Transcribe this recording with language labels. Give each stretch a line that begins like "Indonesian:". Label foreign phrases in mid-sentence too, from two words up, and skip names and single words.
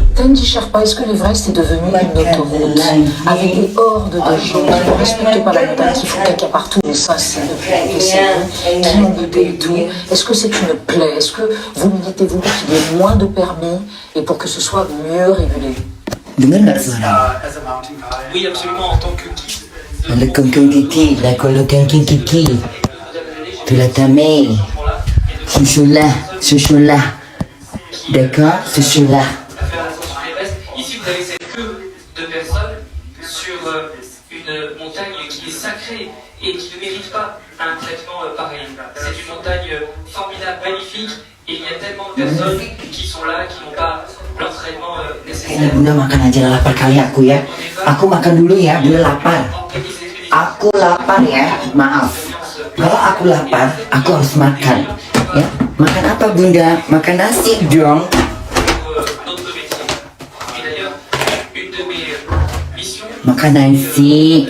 French: Tendy Sherpa, est-ce que l'Everest est devenu une autoroute avec des hordes de gens qui ne respectent pas la montagne, qui font caca partout, mais ça c'est depuis des décennies, qui ont buté et tout. Est-ce que c'est une plaie? Est-ce que vous militez-vous pour qu'il y ait moins de permis et pour que ce soit mieux régulé?
Indonesian: Dengar nggak suara?
French: Oui, absolument, en tant que guide. Le kengkeng kiki, la kolo kengkeng kiki. Tu la tamé. Chouchoula. D'accord, chouchoula. Ici, vous avez cette queue de personnes sur une montagne qui est sacrée et qui ne mérite pas un traitement pareil. C'est une montagne formidable, magnifique, et il y a tellement de personnes qui sont là, qui n'ont pas l'entraînement nécessaire.
Indonesian: Kayaknya Bunda makan aja lapar kali aku ya. Aku makan dulu ya, Bunda lapar. Aku lapar ya, maaf. Kalau aku lapar, aku harus makan. Ya, makan apa Bunda? Makan nasi dong. Makan nasi.